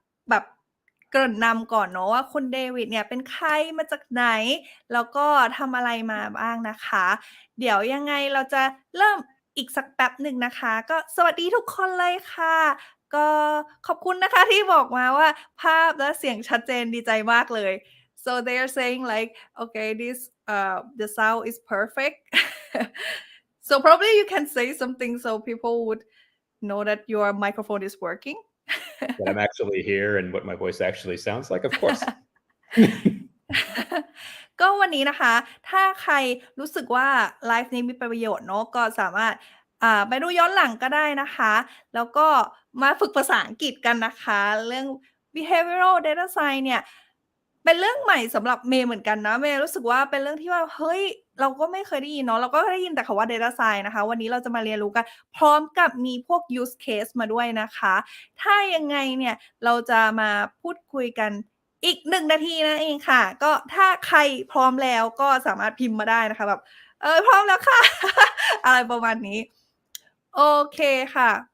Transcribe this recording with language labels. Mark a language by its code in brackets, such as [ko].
[th] แบบเกริ่นนำก่อนเนาะว่าคุณเดวิดเนี่ยเป็นใครมาจากไหนแล้วก็ทำอะไรมาบ้างนะคะเดี๋ยวยังไงเราจะเริ่มอีกสักแป๊บหนึ่งนะคะก็สวัสดีทุกคนเลยค่ะก็ขอบคุณนะคะที่บอกมาว่าภาพและเสียงชัดเจนดีใจมากเลย [en] so they are saying like okay this the sound is perfect so probably you can say something so people would know that your microphone is working that I'm actually here and what my voice actually sounds like, of course. [th] ก็วันนี้นะคะถ้าใครรู้สึกว่าไลฟ์นี้มีประโยชน์เนาะก็สามารถไปดูย้อนหลังก็ได้นะคะแล้วก็มาฝึกภาษาอังกฤษกันนะคะเรื่อง Behavioural Data Science เนี่ย เป็นเรื่องใหม่สำหรับเมย์เหมือนกันนะเมย์รู้สึกว่าเป็นเรื่องที่ว่าเฮ้ยเราก็ไม่เคยได้ยินเนาะเราก็ได้ยินแต่คำว่า Data Science นะคะวันนี้เราจะมาเรียนรู้กันพร้อมกับมีพวก use case มาด้วยนะคะถ้ายังไงเนี่ยเราจะมาพูดคุยกันอีก1นาทีนั่นเองค่ะก็ถ้าใครพร้อมแล้วก็สามารถพิมพ์มาได้นะคะแบบพร้อมแล้วค่ะ อะไรประมาณนี้โอเคค่ะ